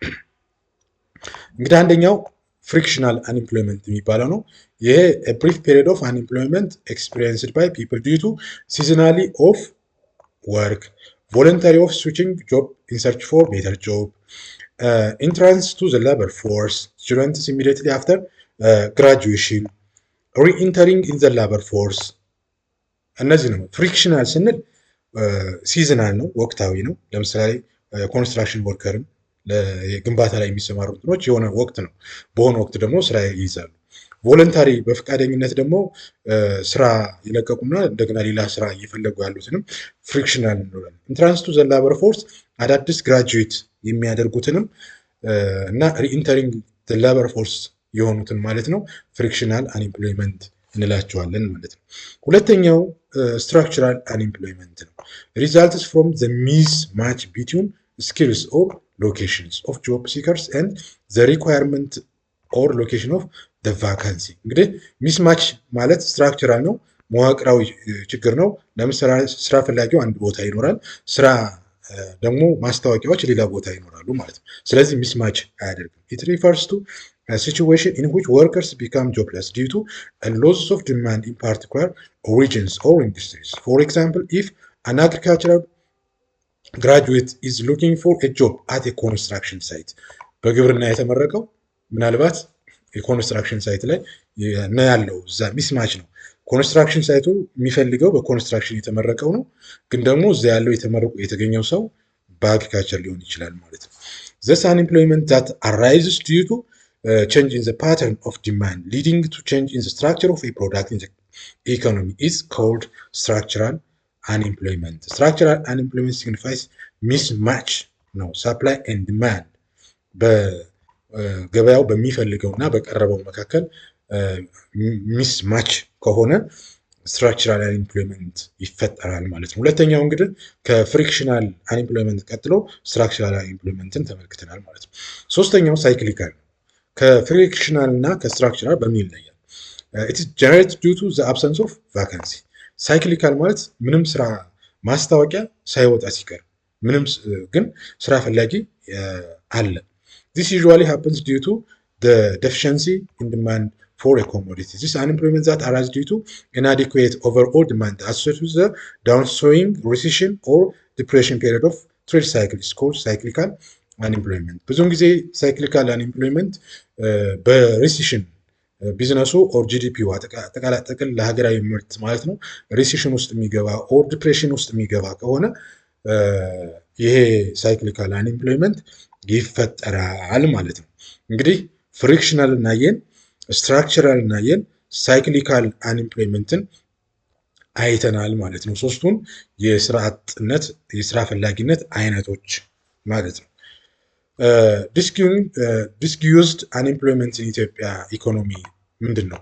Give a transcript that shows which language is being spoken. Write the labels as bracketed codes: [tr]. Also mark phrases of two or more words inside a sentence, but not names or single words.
[am] እንግዲህ አንደኛው [en] frictional unemployment [am] የሚባለው ነው። ይሄ [en] a brief period of unemployment experienced by people due to seasonality of work, voluntary of switching job in search for better job, entrance to the labor force, students immediately after graduation, re-entering in the labor [am] force እነዚህ ነው። ፍሪክሽናል ስንል ሲዝናል ነው፣ ወቅታዊ ነው። ለምሳሌ [en] construction workers [am] ግንባታ ላይ የሚሰማሩ እንትኖች የሆነ ወቅት ነው፣ በሆነ ወቅት ደግሞ ስራ ይይዛሉ። ቮለንታሪ በፈቃደኝነት ደግሞ ስራ የለቀቁና እንደገና ሌላ ስራ እየፈለጉ ያሉትንም ፍሪክሽናል እንላለን። [en] entrance to the labor force [am] አዳዲስ ግራጁዌት የሚያደርጉትንም እና [en] re-entering the labor force [am] የሆኑትን ማለት ነው [en] frictional unemployment [am] እንላቸዋለን ማለት ነው። ሁለተኛው [en] structural unemployment ነው። results from the mismatch between skills or locations of job seekers and the requirement or location of the vacancy [am] እንግዲህ ሚስማች ማለት ስትራክቸራል ነው፣ መዋቅራዊ ችግር ነው። ለምሳሌ ስራ ፈላጊው አንድ ቦታ ይኖራል፣ ስራ ደግሞ ማስታወቂያዎች ሌላ ቦታ ይኖራሉ ማለት ነው። ስለዚህ ሚስማች አያደርግም። [en] it refers to a situation in which workers become jobless due to a loss of demand in particular regions or industries. For example, if an agricultural graduate is looking for a job at a construction site [am] በግብርና የተመረቀው ምናልባት [en] construction site [am] ላይ ነው ያለው፣ እዛ ሚስማች ነው። [en] construction site [am] የሚፈልገው በኮንስትራክሽን የተመረቀው ነው፣ ግን ደግሞ እዛ ያለው የተገኘው ሰው በአግሪካልቸር ሊሆን ይችላል ማለት ነው። [en] this unemployment that arises due to change in the pattern of demand leading to change in the structure of a product in the economy is called structural unemployment. Structural unemployment signifies mismatch [am] ነው [en] supply and demand [am] በገበያው በሚፈልገው እና በቀረበው መካከል ሚስማች ከሆነ [en] structural unemployment [am] ይፈጠራል ማለት ነው። ሁለተኛው እንግዲህ [en] frictional unemployment [am] ቀጥሎ [en] structural unemployment [am] ተመልክተናል ማለት ነው። ሶስተኛው ሳይክሊካል ከፍሪክሽናል እና ከስትራክቸራል በምን ይለያል? [en] It's generated due to the absence of vacancy። [am] ሳይክሊካል ማለት ምንም ስራ ማስታወቂያ ሳይወጣ ሲቀር ምንም ግን ስራ ፈላጊ አለ። [en] This usually happens due to the deficiency in demand for a commodity. This unemployment that arises due to inadequate overall demand associated with the downswing, recession or depression period of trade cycle is called cyclical unemployment. [am] ብዙውን ጊዜ [en] cyclical unemployment [am] በሪሲሽን [en] business or GDP [am] ጥቅል ለሀገራዊ ምርት ማለት ነው ሪሲሽን ውስጥ የሚገባ ኦር ዲፕሬሽን ውስጥ የሚገባ ከሆነ ይሄ [en] cyclical unemployment [am] ይፈጠራል ማለት ነው። እንግዲህ ፍሪክሽናል እናየን፣ ስትራክቸራል እናየን፣ [en] cyclical unemployment [am] አይተናል ማለት ነው። ሶስቱን የስራ አጥነት የስራ ፈላጊነት አይነቶች ማለት ነው። [en] disguised unemployment [am] ኢትዮጵያ ኢኮኖሚ ምንድን ነው?